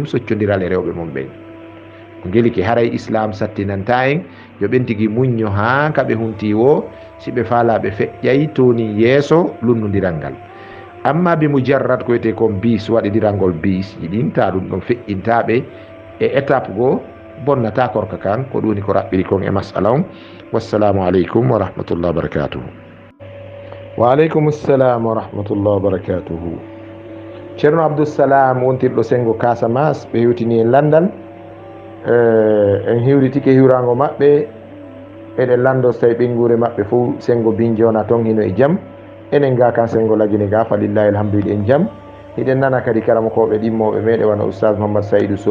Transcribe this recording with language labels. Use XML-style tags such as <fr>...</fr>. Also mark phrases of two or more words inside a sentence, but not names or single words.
<ff>soccodiral e rewɓe mum ɓen ko geliki haray islam sattinanta en yo ɓen tigui muñño ha kaɓe hunti wo si ɓe faalaɓe feƴƴay toni yeeso lunnodiral ngal amma</ff> <ar>بمجرد</ar> <ff>ko wiyete kon bis waɗidiralngol bis yiɗinta ɗum ɗon feƴƴintaɓe e étape goo bonnata korka kan ko ɗum woni ko raɓɓiri kon e masala on</ff> <ar>والسلام عليكم ورحمة الله وبركاته وعليكم السلام ورحمة الله وبركاته</ar> <ff>ceerno abdoussalam wontirɗo sengo Casamance ɓe hewtini en landal en hiwritike hiwrango maɓɓe eɗen lando so tawi ɓengure maɓɓe fof sengo binjona ton hino e jaam enen ga kan sengo lagine ga</ff> <ar>فلله الحمد</ar> <ff>en jaam hiɗen nana kadi karamakoɓe ɗimmoɓe meɗe wona oustad Mouhammad Saydou Sow</ff>